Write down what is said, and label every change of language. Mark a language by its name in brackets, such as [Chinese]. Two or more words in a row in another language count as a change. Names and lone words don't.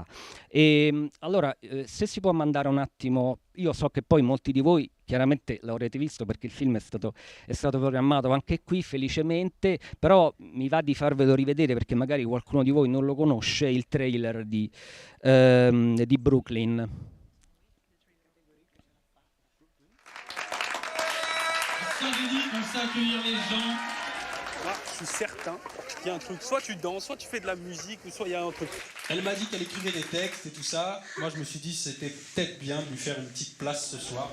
[Italian] E allora, se si può mandare un attimo, io so che poi molti di voi chiaramente l'avrete visto perché il film è stato programmato anche qui felicemente, però mi va di farvelo rivedere perché magari qualcuno di voi non lo conosce, il trailer di Brooklyn. [French] On sait accueillir les gens. Moi, je suis certain qu'il y a un truc. Soit tu danses, soit tu fais de la musique, ou soit il y a un truc. Elle m'a dit qu'elle écrivait des textes et tout ça. Moi, je me suis dit c'était peut-être bien de lui faire une petite place ce soir.